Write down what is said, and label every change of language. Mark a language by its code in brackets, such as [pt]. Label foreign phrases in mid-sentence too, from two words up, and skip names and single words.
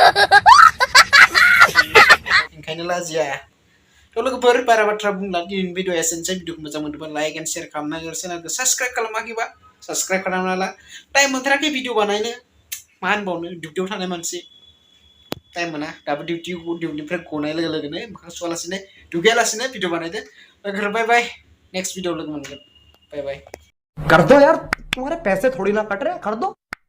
[brx] ओंखायनो लाजिया थ' लोगोफोर बारा बाथ्रा बुंला दिनैनि भिडिअ'आ एसेनोसै भिडिअ'खौ मोजां मोनदोंबा [en] like and share [brx] खालामना चेनेलखौ साबस्क्राइब खालामाखैबा साबस्क्राइब खालामना ला टाइम मोनथाराखै भिडिअ बानायनो मा होनबावनो डिउटियाव थानाय मानसि टाइम मोना दाबो डिउटिनिफ्राय गनाय लोगोनो मोखां सुवालासिनो दुगैयालासिनो भिडिअ बानायदो लोगोफोर बाय [en] next video [brx] लोगो मोनगोन बाय [hi] कर दो यार तुम्हारे पैसे थोड़ी ना कट रहे कर दो